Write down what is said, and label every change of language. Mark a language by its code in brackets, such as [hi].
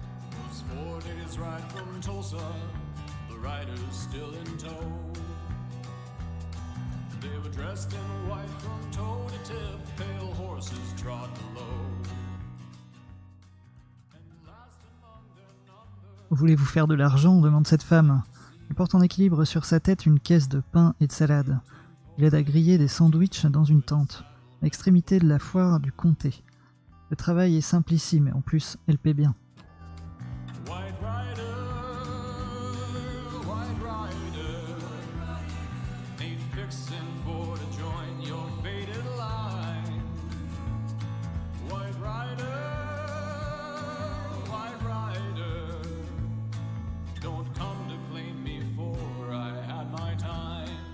[en] Those 4 days ride from Tulsa, the rider's still in tow. They were dressed in white from toe to tip, pale horses trot low. And last among their number. [fr] Voulez-vous faire de l'argent demande cette femme. Il porte en équilibre sur sa tête une caisse de pain et de salade. Il aide à griller des sandwichs dans une tente, à l'extrémité de la foire du comté. Le travail est simplissime et en plus, elle paie bien. [en] White rider, ain't fixin' for to join your faded line. White rider, don't come to claim me for I had my time.